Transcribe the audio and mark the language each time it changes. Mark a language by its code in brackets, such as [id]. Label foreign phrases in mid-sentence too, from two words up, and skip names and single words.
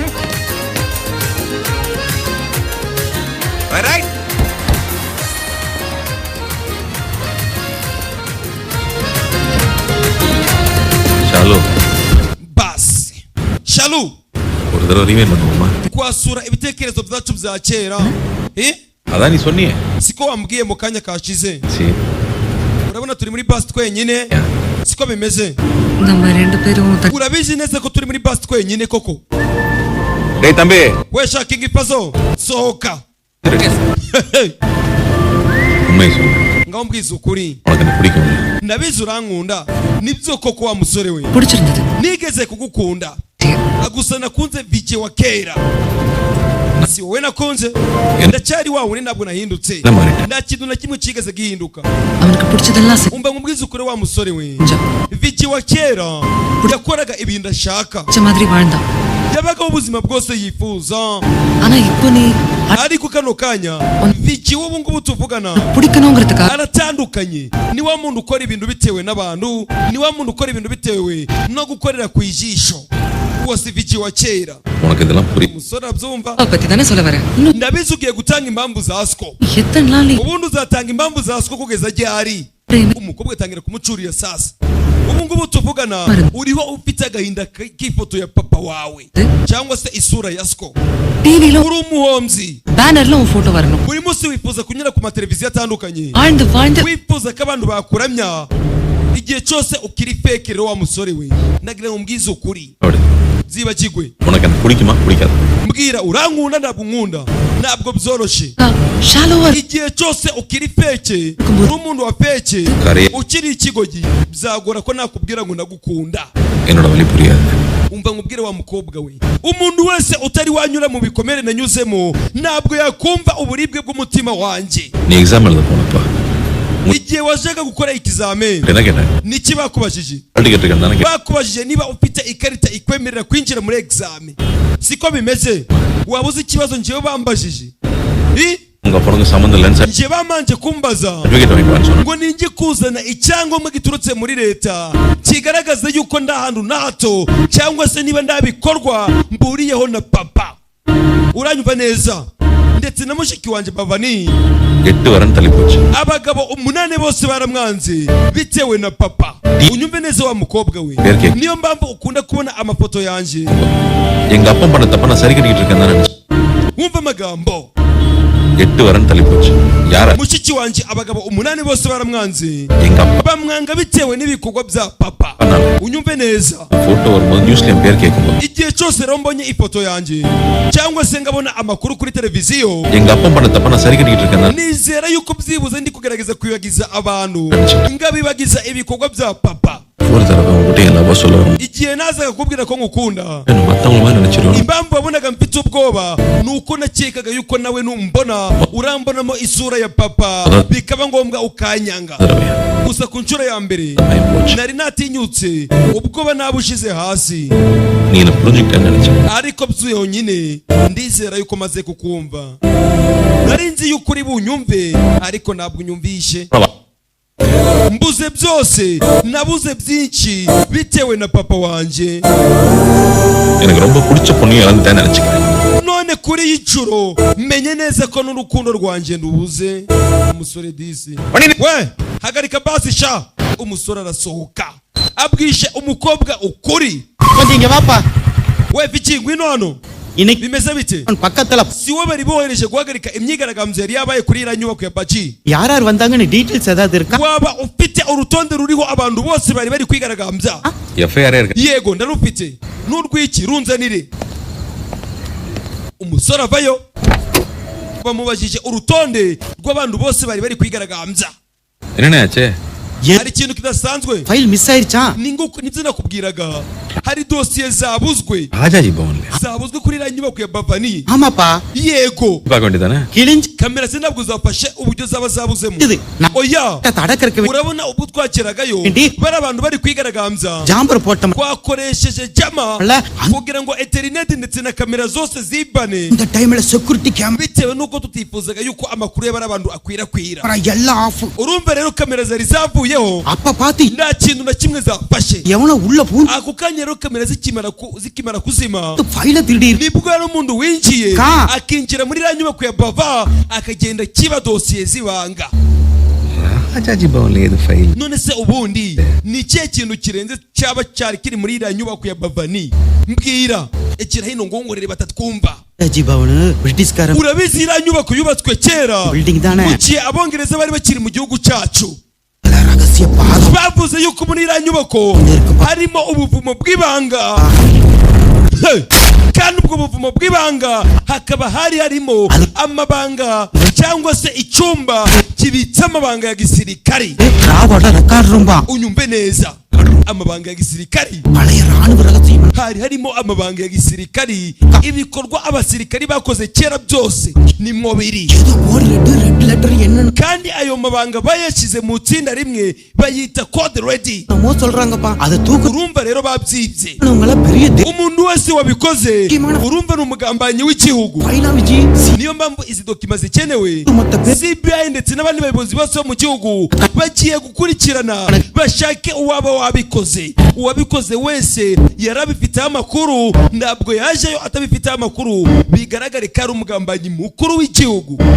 [ta] ரைட் [rw] Shalu basi Shalu [ta] ஒரு தடவை ரீவைண்ட் பண்ணுவோமா [rw] kwasura ibitekerezo byacu bya kera [ta] அதான் நீ சொன்னியே [rw] siko wambwiye mu kanya kashize si urabona turi muri bus twenyine siko bimeze [ta] நம்ம ரெண்டு பேரும் [rw] urabizi neza ko turi muri bus twenyine koko [ta] டேய் தம்பி [rw] we shaking ipazo sohoka [ta] உண்மையை சொல்லு [rw] ngaho mbwiza ukuri [ta] உனக்கு என்ன பிடிக்கும் [rw] ndabizi urankunda nibyo koko wa musore we [ta] பிடிச்சிருந்தது [rw] nigeze kugukunda gusa nakunze vije wa kera si wowe nakunze ndacyari wa wundi ntabwo nahindutse nta kintu na kimwe kigeze gihinduka [ta] அவனுக்கு பிடிச்சதெல்லாம் [rw] umva ngubwiza ukuri wa musore we vije wa kera yakoraga ibintu ashaka [ta] மாதிரி வாழ்ந்தான் [rw] yabaga ubuzima bwose yifuza. [ta] ஆனா இப்போ நீ [rw] ariko kano kanya Vicky ubu ngubu tuvugana [ta] பிடிக்கணுங்கிறதுக்காக [rw] aratandukanye. Ni wa muntu ukora ibintu bitewe n'abantu, ni wa muntu ukora ibintu bitewe no gukorera ku ijisho. Uwo si Vicky wa kera. [ta] உனக்கு இதெல்லாம் புரியும். [rw] Umusore abyumva [ta] பத்தி தானே சொல்ல வரேன். [rw] ndabizi ugiye gutanga impamvu za sko. [ta] எத்தனை நாள் [rw] ubundi uzatanga impamvu za sko kugeza ryari? Umukobwa atangira kumucurira sasa. Ubu ngubu tuvugana uriho ufite agahinda k'ifoto ya papa wawe cyangwa se isura ya sko. [ta] டிவில [rw] uri umuhomzi, [ta] பேனர்ல உன் போட்டோ வரணும். [rw] buri munsi wifuza kunyura ku mateleviziyo atandukanye, [ta] வாழ்ந்து [rw] wifuza ko abantu bakuramya igihe cyose ukiri fake. Rero wa musore we nagira ngo mbwize ukuri zibagigwe. [ta] உனக்கு என்ன பிடிக்குமா பிடிக்காது? [rw] mbwira urankunda ntabwo nkunda, ntabwo byoroshye. shallow igihe cyose ukiri feke uri umuntu wa feke ukiri ikigogi byagora ko nakubwira ngo ndagukunda. [ta] என்னோட வலி புரியாது. [rw] umva nkubwire wa mukobwa we, umuntu wese utari wanyura mu bikomere nanyuzemo ntabwo yakumva uburibwe bw'umutima wanjye. [ta] நீ எக்ஸாம் எழுத போனப்பா [rw] igihe wajaga gukora ikizameni [ta] என்ன கேட்டேன்? [rw] niki bakubajije? [ta] டிக்கெட் இருக்கானே கேட்டேன். [rw] bakubajije niba ufite ikarita ikwemerera kwinjira muri examen. siko bimeze? waba uzi ikibazo njyewe bambajije? [ta] உங்க பொண்ணுக்கு சம்பந்தம் இல்லைன்னு சார் [rw] njye bamanje kumbaza [ta] டிக்கெட் வாங்கிட்டு சொன்னாங்க. [rw] ngo ninjye kuzana icyangombwa giturutse muri leta kigaragaza yuko nda hantu na hato cyangwa se niba ndabikorwa mburiyeho na papa. uranyumva neza? ndetse na mushiki wanjye Bavani [ta] 8 வரன் தள்ளி போச்சு. [rw] abagabo 8 bose baramwanze bitewe na papa. unyumve neza wa mukobwa we, niyo mpamvu ukunda kubona amafoto yanjye. [ta] எங்க அப்பா பண்ண தப்ப நான் சரி கட்டிட்டு இருக்கேன் தானே. [rw] wumva amagambo [ta] 8 வரன் தள்ளி போச்சு. யார? [rw] mushiki wanjye abagabo 8 bose baramwanze, [ta] எங்க அப்பா [rw] bamwanga bitewe n'ibikorwa bya papa. unyumve neza? [ta] போட்டோ வரும்போது நியூஸ்ல என் பேர் கேட்கும்போது [rw] igihe cyose rero mbonye ifoto yanjye cyangwa se ngabona amakuru kuri televiziyo, [ta] எங்க அப்பா பண்ண தப்ப நான் சரி கட்டிட்டு இருக்கேன் தானே. [rw] nizera yuko byibuze ndi kugerageza kwibagiza abantu ngabibagiza ibikorwa bya papa. [ta] ஒரு தடவை உங்ககிட்ட என்ன சொல்லுவாங்க? [rw] igihe nazaga kubwira ko ngukunda, [ta] மத்தவங்க மாதிரி நினைச்சிருவாங்க. [rw] impamvu wabonaga mfite ubwoba nuko nakekaga yuko nawe numbona urambonamo isura ya papa bikaba ngombwa ukanyanga. gusa ku nshuro ya mbere nari natinyutse, ubwoba nabushize hasi. [ta] நீ என்ன புரிஞ்சுக்கிட்டேன்னு நினைச்சேன். [rw] ariko byonyine ndizera yuko maze kukumva. nari nzi yuko uri bunyumve ariko ntabwo unyumvishe. mbuze byose, nabuze byinshi bitewe na papa wanje. [ta] எனக்கு ரொம்ப பிடிச்ச பொண்ணு இழந்துட்டேன்னு நினைச்சுக்கிறேன். [rw] none kuri y'icuro menye neza ko n'urukundo rwanjye ndubuze. umusore disi we hagarika basi sha. umusore arasohoka abwishe umukobwa ukuri. [ta] கொஞ்சம் வாப்பா. [rw] we Vicky ngwino hano. bimeze bite? [ta] பக்கத்துல [rw] si wowe bari bohereje guhagarika imyigaragambyo yari yabaye kuri iriya nyubako ya Baji? [ta] யாரார் வந்தாங்கன்னு டீடைல்ஸ் ஏதாவது இருக்கா? [rw] waba ufite urutonde ruriho abantu bose bari kwigaragambya? [ta] எஃப்ஐஆர் இருக்கு. [rw] yego ndarufite. n'urwiki runzanire. umusore avayo bamubajije urutonde rw'abantu bose bari kwigaragambya. [ta] என்னண்ணே ஆச்சு? [rw] hari ikintu kidasanzwe. [en] file miss [ta] ஆயிருச்சா? [rw] nibyo nakubwiraga, hari dosiye zabuzwe. [ta] ராஜாஜி பவன்ல [rw] zabuzwe kuri iriya nyubako ya Bavani. [ta] ஆமாப்பா. [rw] yego [ta] பார்க்க வேண்டியதானே? கிழிஞ்சு [rw] kamera se ntabwo zafashe uburyo zaba zabuzemo. oya [ta] தடக்கறக்கு [rw] urabona ubwo twakeragayo bari abantu bari kwigaragambya [ta] ஜாம்பர் போட்டோம். [rw] twakoresheje jama kugira ngo internet ndetse na kamera zose zibane. [ta] இந்த டைம்ல [en] security camera [rw] bitewe nuko tutifuzaga yuko amakuru y'abari abantu akwirakwira. [ta] எல்லாம் ஆஃப். [rw] urumva rero kamera zari zavuyeho [ta] அப்ப பாத்தி [rw] nta kintu na kimwe zafashe. [ta] எவனோ உள்ள பூந்து [rw] ako kanya rero kamera zikimara kuzima [ta] ஃபைல திருடி [rw] nibwo hari umuntu winjiye Ka. akinjira muri iriya nyubako ya Bava akagenda kiba dosiye zibanga. [ta] ராஜாஜி பவன்ல ஏது ஃபைல்? [rw] none se ubundi ni ikihe kintu kirenze cyaba cyari kiri muri iriya nyubako ya Bavani? mbwira ekira hino ngongorere batatwumva. [ta] ராஜாஜி பவன் பிரிட்டிஷ்காரன். [rw] urabizi iriya nyubako yubatswe kera [ta] Building தானே? [rw] mu gihe abongereza bari bakiri mu gihugu cyacu. [ta] ரகசிய பாதம். [rw] bavuze yuko muri iriya nyubako harimo ubuvumo bw'ibanga. kandi ubwo buvumo bw'ibanga hakaba harimo amabanga cyangwa se icyumba kibitse amabanga ya gisirikari. [ta] ராவோட [en] record room. [rw] unyumve neza, amabanga ya gisirikari. [ta] பழைய ராணுவ ரகசியம். [rw] harimo amabanga ya gisirikari, ibikorwa abasirikari bakoze kera byose ni mubiri. [ta] ஏதோ ஒரு [en] red letter [ta] என்ன? [rw] kandi ayo mabanga bayashyize mu tsinda rimwe bayita [en] code ready. [ta] என்னமோ சொல்றாங்கப்பா அதை தூக்கு. [rw] urumva rero babyibye. [ta] உங்கள பெரிய [rw] umuntu wese wabikoze urumva ni umugambanyi w'igihugu. niyo mpamvu izi dokima zikenewe. CBI ndetse n'abandi bayobozi bose bo mu gihugu bagiye gukurikirana bashake uwaba wabikoze. uwabikoze wese yarabifiteho amakuru, ntabwo yajeyo atabifiteho amakuru, bigaragare ko ari umugambanyi mukuru w'igihugu.